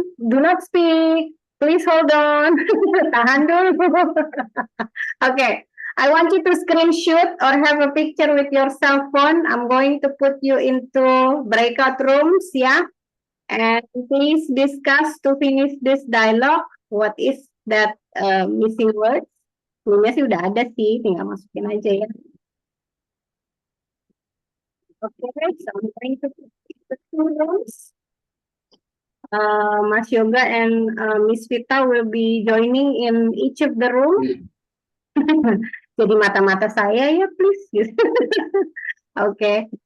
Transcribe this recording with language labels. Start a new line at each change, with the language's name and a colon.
English: Do not speak. Please hold on.
Indonesian: Tahan dulu.
English: Okay. I want you to screenshot or have a picture with your cell phone. I'm going to put you into breakout rooms, yeah? And please discuss to finish this dialogue. What is that missing words?
Indonesian: Ini sih udah ada sih, tinggal masukin aja ya.
English: Okay, so I'm going to put the 2 rooms. Mas Yoga and Miss Vita will be joining in each of the rooms.
Indonesian: Jadi mata-mata saya ya, please. Okay.